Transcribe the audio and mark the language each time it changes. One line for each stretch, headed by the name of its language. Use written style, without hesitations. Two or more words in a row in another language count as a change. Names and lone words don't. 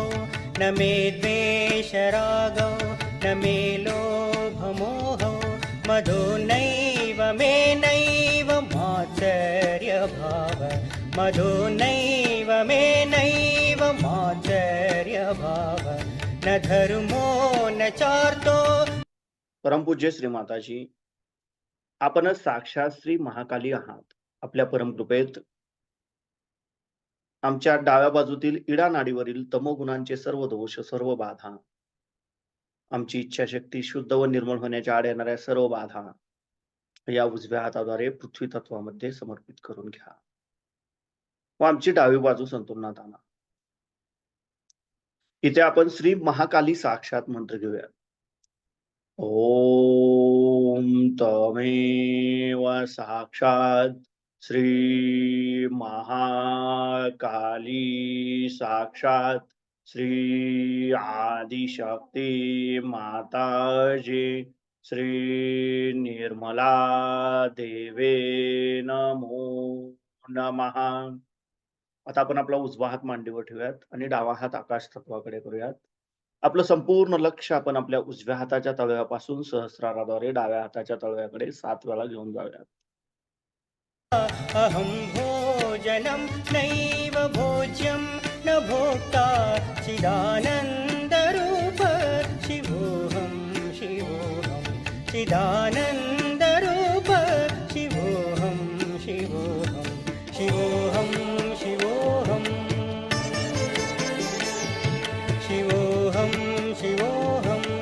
Sanskrit: न मे द्वेषरागो न मे लोभमोहो मधो नैव मे नैव मात्सर्यभाव मधो नैव मे नैव मात्सर्यभाव न धर्मो न चार्तो.
Marathi: परमपूज्य श्रीमाताजी, आपणच साक्षात श्री महाकाली आहात. आपल्या परमकृपेत आमच्या डाव्या बाजूतील इडा नाडीवरील तमोगुणांचे सर्व दोष, सर्व बाधा, आमची इच्छाशक्ती शुद्ध व निर्मळ होण्याच्या आड येणाऱ्या सर्व बाधा या उजव्या हाताद्वारे पृथ्वी तत्वामध्ये समर्पित करून घ्या व आमची डावी बाजू संतुलनात आणा. इथे आपण श्री महाकाली साक्षात मंत्र घेऊया.
Sanskrit: ओम तमेव साक्षात श्री महाकाली साक्षात श्री आदिशक्ती माताजी श्री निर्मला देवे नमो नमः.
Marathi: आता आपण आपला उजवा हात मांडीवर ठेवूयात आणि डावा हात आकाश तत्वाकडे करूयात. आपलं संपूर्ण लक्ष आपण आपल्या उजव्या हाताच्या तळव्यापासून सहस्राराद्वारे डाव्या हाताच्या तळव्याकडे 7 वेळा घेऊन जाऊयात.
Sanskrit: अहं भोजनं नैव भोज्यं न भोक्ता चिदानन्दरूप शिवोऽहं शिवोऽहं चिदानन्दरूप शिवोऽहं शिवोऽहं शिवोऽहं शिवोऽहं शिवोऽहं शिवोऽहं